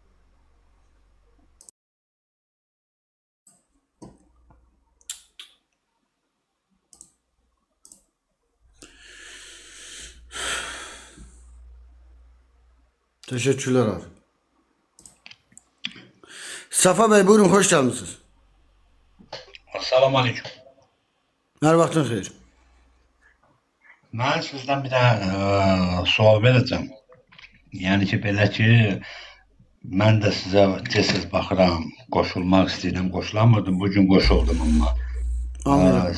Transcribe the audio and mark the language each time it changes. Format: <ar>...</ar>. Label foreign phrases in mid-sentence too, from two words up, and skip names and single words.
<tr>Teşekkürler abi. Safa Bey, buyurun, hoş geldiniz.</tr> <ar>السلام عليكم.</ar> <az>Her vaxtın xeyir. Mən sizdən bir də sual verəcəm. Yəni ki, belə ki, mən də sizə tez-tez baxıram, qoşulmaq istəyirəm, qoşulamırdım, bugün qoşuldum amma.</az> <tr>Anladım.</tr>